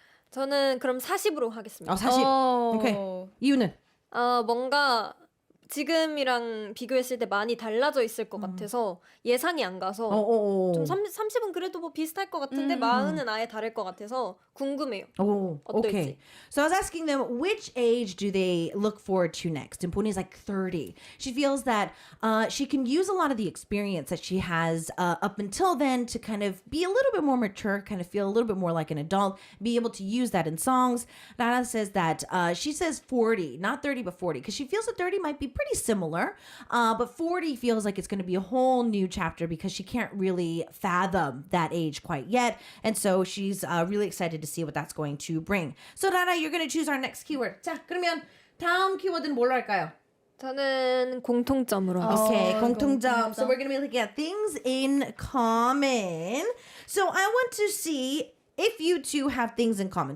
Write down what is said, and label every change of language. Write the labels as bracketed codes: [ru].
[ko] 저는 그럼 40으로 하겠습니다. 40. 오케이. 이유는? 뭔가 지금이랑 비교했을 때 많이 달라져 있을 것 같아서 예상이 안 가서 좀 30은 그래도 뭐 비슷할 것 같은데 40은 아예 다를 것 같아서 궁금해요. 어떨지. [en] Okay. So I was asking them which age do they look forward to next? And Poni's like 30. She feels that she can use a lot of the experience that she has up until then to kind of be a little bit more mature, kind of feel a little bit more like an adult, be able to use that in songs. Rara says that she says 40, not 30, but 40, because she feels that 30 might be pretty similar, but 40 feels like it's going to be a whole new chapter because she can't really fathom that age quite yet. And so she's really excited to see what that's going to bring. So Rara, you're going to choose our next keyword. [ko] 자, 그러면 다음 키워드는 뭘로 할까요? 저는 공통점으로 하겠습니다. Okay, 공통점. [en] So we're going to be looking at things in common. So I want to see if you two have things in common.